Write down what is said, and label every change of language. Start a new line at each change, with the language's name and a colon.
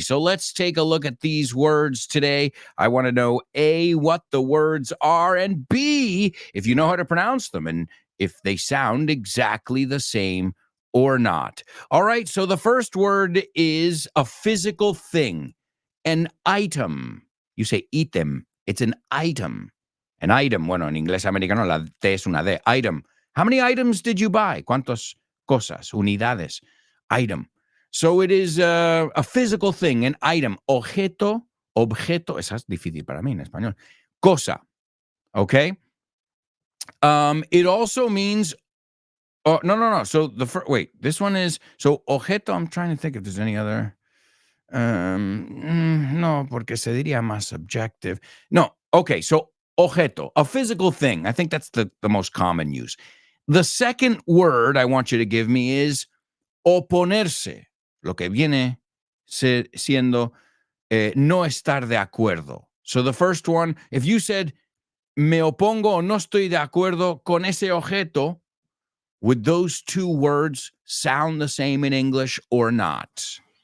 English: So let's take a look at these words today. I want to know, A, what the words are, and B, if you know how to pronounce them and if they sound exactly the same or not. All right, so the first word is a physical thing, an item. You say item, it's an item.
Spanish: An item, bueno, en inglés americano la T es una D, item.
English: How many items did you buy?
Spanish: ¿Cuántas cosas? Unidades.
English: Item. So it is a physical thing, an item.
Spanish: Objeto, esa es difícil para mí en español.
English: Cosa, okay? It also means, oh, no. So this one is, so objeto, I'm trying to think if there's any other.
Spanish: No, porque se diría más subjective.
English: No, okay, so objeto, a physical thing. I think that's the most common use. The second word I want you to give me is oponerse,
Spanish: lo que viene siendo no estar de acuerdo.
English: So the first one, if you said,
Spanish: me opongo o no estoy de acuerdo con ese objeto,
English: would those two words sound the same in English or not?